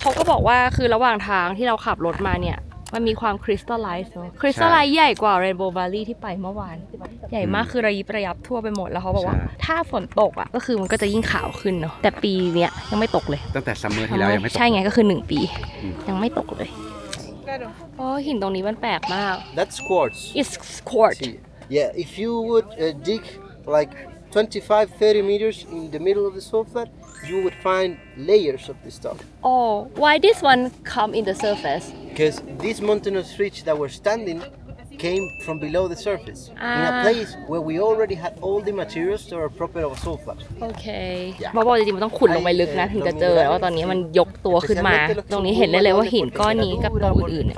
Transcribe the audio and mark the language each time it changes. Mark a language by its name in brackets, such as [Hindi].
[Thai] เขาก็บอกว่าคือระหว่างทางที่เราขับรถมาเนี่ย มันมีความคริสตัลไลซ์คริสตัลไลซ์ใหญ่กว่าเรนโบว์ v า l ลีที่ไปเมื่อวาน ใหญ่มากคือระยิบระยับทั่วไปหมดแล้วเขาบอกว่า ถ้าฝนตกอ่ะก็คือมันก็จะยิ่งขาวขึ้นเนาะแต่ปีเนี้ยยังไม่ตกเลย ตั้งแต่ซัมเมอร์ที่แล้วยังไม่ตก ใช่ไงก็คือ 1 ปี อืม ยังไม่ตกเลยเพราะหินตรงนี้มันแปลกมาก [English] That's quartz. it's quartz See, yeah, if you would dig like 25-30 meters in the middle of the salt flat, you would find layers of this stuff. oh why this one come in the surface Because this mountainous ridge that we're standing came from below the surface in a place where we already had all the materials that are proper of a salt flat. [Thai] โอเคบอกจริงๆมันต้องขุดลงไปลึกนะถึงจะเจอแล้วว่าตอนนี้มันยกตัวขึ้นมา ตรงนี้เห็นได้เลยว่าหินก้อนนี้กับตัวอื่นๆ